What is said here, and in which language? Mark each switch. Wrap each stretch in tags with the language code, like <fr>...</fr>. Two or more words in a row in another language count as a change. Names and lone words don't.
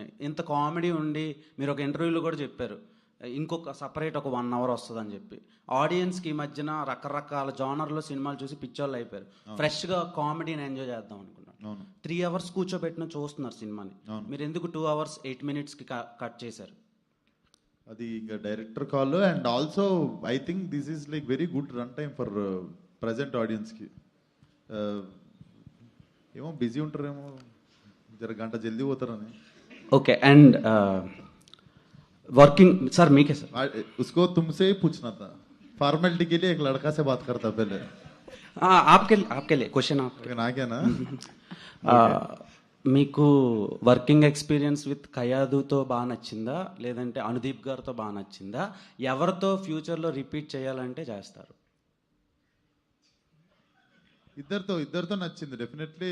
<te>ఇంత కామెడీ ఉండి మీరు ఒక ఇంటర్వ్యూలో కూడా చెప్పారు ఇంకొక సపరేట్ ఒక 1 hour వస్తుందని చెప్పి. ఆడియన్స్కి ఈ మధ్యన రకరకాల జానర్లో సినిమాలు చూసి పిచ్చోళ్ళు అయిపోయారు. ఫ్రెష్గా కామెడీని ఎంజాయ్ చేద్దాం అనుకున్నాను. 3 hours కూర్చోబెట్టిన చూస్తున్నారు సినిమాని. మీరు ఎందుకు 2 hours 8 minutes కట్ చేశారు? అది ఇంకా డైరెక్టర్ కాల్.</te> <en>And also I think this is like very good run time for present audienceకి.</en> <te>ఏమో బిజీ ఉంటారేమో, జర గంట జల్దీ పోతారని. ఓకే. అండ్ वर्किंग सर मीके सर</te> <hi>उसको तुमसे ही पूछना था, फॉर्मेलिटी के लिए एक लड़का से बात करता पहले. आपके लिए क्वेश्चन आपके</hi> <te>నాకేనా? మీకు</te> <en>working experience with</en> <te>ఖయాదుతో బాగా నచ్చిందా, లేదంటే అనుదీప్ గారితో బాగా నచ్చిందా, ఎవరితో ఫ్యూచర్లో రిపీట్ చేయాలంటే చేస్తారు? ఇద్దరితో నచ్చింది డెఫినెట్లీ.</te>